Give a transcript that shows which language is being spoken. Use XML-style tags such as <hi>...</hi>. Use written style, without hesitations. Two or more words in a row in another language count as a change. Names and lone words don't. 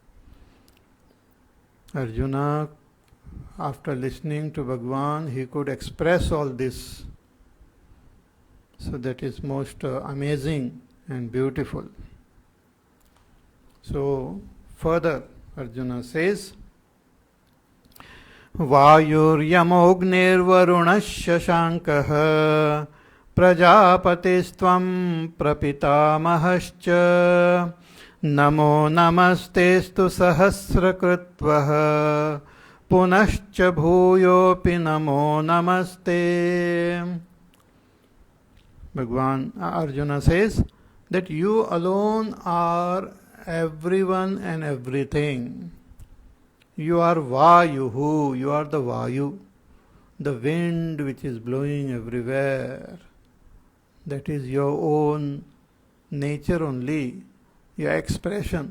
<en>Arjuna, after listening to Bhagwan, he could express all this. So that is most amazing and beautiful. So further, Arjuna says,</en> <sa>वायुर्यमोग्निर्वरुणस्य शङ्कः प्रजापतिस्त्वं प्रपितामहश्च नमो नमस्तेस्तु सहस्रकृत्वः पुनश्च भूयोपि नमो नमस्ते.</sa> <en>Bhagwan Arjuna says that you alone are everyone and everything. You are Vayuhu, you are the Vayu, the wind which is blowing everywhere. That is your own nature only, your expression.</en>